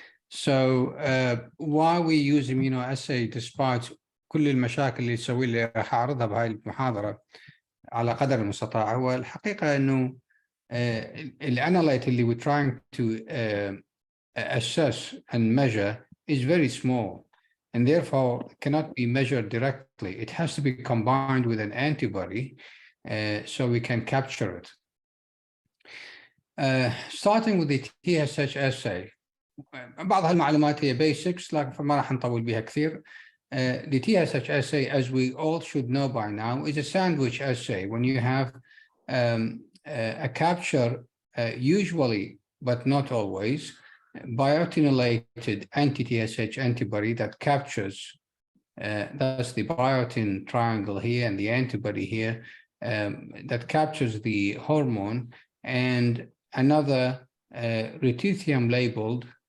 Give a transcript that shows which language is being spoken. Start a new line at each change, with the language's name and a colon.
English: So why we use immunoassay despite
Arabic: كل المشاكل اللي تسوي اللي راح أعرضها بهاي المحاضرة على قدر المستطاع، هو الحقيقة إنه الاناليte اللي
English: we're trying to assess and measure is very small and therefore cannot be measured directly. It has to be combined with an antibody so we can capture it. Starting with the TSH assay.
Arabic: بعض هالمعلومات هي basics لكن فما راح نطول بها كثير.
English: The TSH assay, as we all should know by now, is a sandwich assay. When you have a capture, usually, but not always, biotin-related anti-TSH antibody that captures, that's the biotin triangle here and the antibody here, that captures the hormone, and another lutetium-labeled